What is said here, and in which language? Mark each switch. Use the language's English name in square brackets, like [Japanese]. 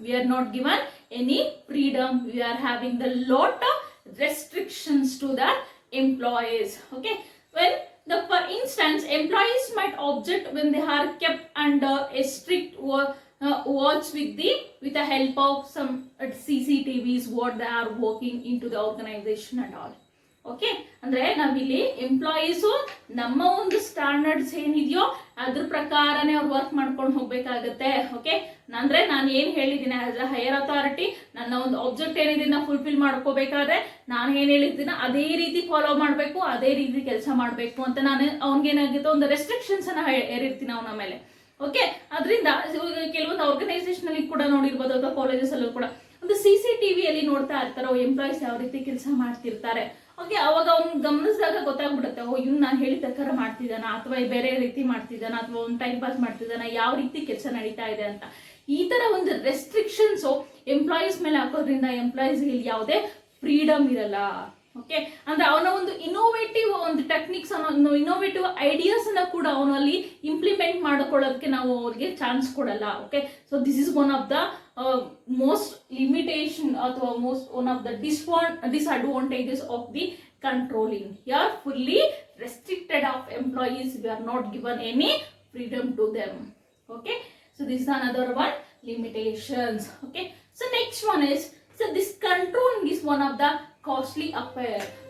[English] We are not given any freedom. We are having the lot of restrictions to the employees. Okay, when for instance employees might object when they are kept under a strict watch with the help of some CCTVs what they are working into the organization and all. [Kannada] Okay, ಅಂದ್ರೆ ನಾವಿಲ್ಲಿ employees ನಮ್ಮ ಒಂದು standards ಏನಿದೆಯೋ ಅದ್ರ ಪ್ರಕಾರನೇ ಅವ್ರು work ಮಾಡ್ಕೊಂಡು ಹೋಗ್ಬೇಕಾಗತ್ತೆ. ಓಕೆ, ಅಂದ್ರೆ ನಾನು ಏನ್ ಹೇಳಿದ್ದೀನಿ [English] as a higher authority, [Kannada] ನನ್ನ ಒಂದು ಆಬ್ಜೆಕ್ಟ್ ಏನಿದೆ ಫುಲ್ಫಿಲ್ ಮಾಡ್ಕೋಬೇಕಾದ್ರೆ ನಾನು ಏನ್ ಹೇಳಿದ್ದೀನ ಅದೇ ರೀತಿ ಫಾಲೋ ಮಾಡಬೇಕು, ಅದೇ ರೀತಿ ಕೆಲಸ ಮಾಡಬೇಕು ಅಂತ ನಾನು ಅವ್ನಿಗೇನಾಗಿತ್ತು ಒಂದು ರೆಸ್ಟ್ರಿಕ್ಷನ್ಸ್ ಅನ್ನ ಹೇರಿರ್ತೀನಿ ಅವನ ಮೇಲೆ. ಓಕೆ, ಅದರಿಂದ ಕೆಲವೊಂದು ಆರ್ಗನೈಸೇಷನ್ ಅಲ್ಲಿ ಕೂಡ ನೋಡಿರ್ಬೋದು, ಅಥವಾ ಕಾಲೇಜಸ್ ಅಲ್ಲೂ ಕೂಡ ಒಂದು CCTV ಅಲ್ಲಿ ನೋಡ್ತಾ ಇರ್ತಾರೋ ಎಂಪ್ಲಾಯೀಸ್ ಯಾವ ರೀತಿ ಕೆಲಸ ಮಾಡ್ತಿರ್ತಾರೆ. ಓಕೆ, ಅವಾಗ ಅವ್ನು ಗಮನಿಸಿದಾಗ ಗೊತ್ತಾಗ್ಬಿಡುತ್ತೆ, ಓ ಇವ್ನು ನಾನು ಹೇಳಿದ ಪ್ರಕಾರ ಮಾಡ್ತಿದ್ದಾನ, ಅಥವಾ ಬೇರೆ ರೀತಿ ಮಾಡ್ತಿದ್ದಾನ, ಅಥವಾ ಒಂದು ಟೈಮ್ ಪಾಸ್ ಮಾಡ್ತಿದ್ದಾನ, ಯಾವ ರೀತಿ ಕೆಲಸ ನಡೀತಾ ಇದೆ ಅಂತ. ಈ ತರ ಒಂದು ರೆಸ್ಟ್ರಿಕ್ಷನ್ಸ್ ಎಂಪ್ಲಾಯೀಸ್ ಮೇಲೆ ಹಾಕೋದ್ರಿಂದ ಎಂಪ್ಲಾಯೀಸ್ ಇಲ್ಲಿ ಯಾವುದೇ ಫ್ರೀಡಮ್ ಇರಲ್ಲ. ಓಕೆ, ಅಂದ್ರೆ ಅವನ ಒಂದು ಇನ್ನೋವೇಟಿವ್ ಒಂದು ಟೆಕ್ನಿಕ್ಸ್ ಅನ್ನೋ ಇನ್ನೋವೇಟಿವ್ ಐಡಿಯಾಸ್ ಅನ್ನ ಕೂಡ ಅವನು ಅಲ್ಲಿ ಇಂಪ್ಲಿಮೆಂಟ್ ಮಾಡ್ಕೊಳ್ಳೋದಕ್ಕೆ ನಾವು ಅವ್ರಿಗೆ ಚಾನ್ಸ್ ಕೊಡಲ್ಲ. [English] Okay, so this is one of the most limitation ಅಥವಾ most one of the disadvantages of the controlling. You are fully restricted of employees. We are not given any freedom to them. Okay, so this is another one limitations. Okay, so next one is, so this controlling is one of the costly affair.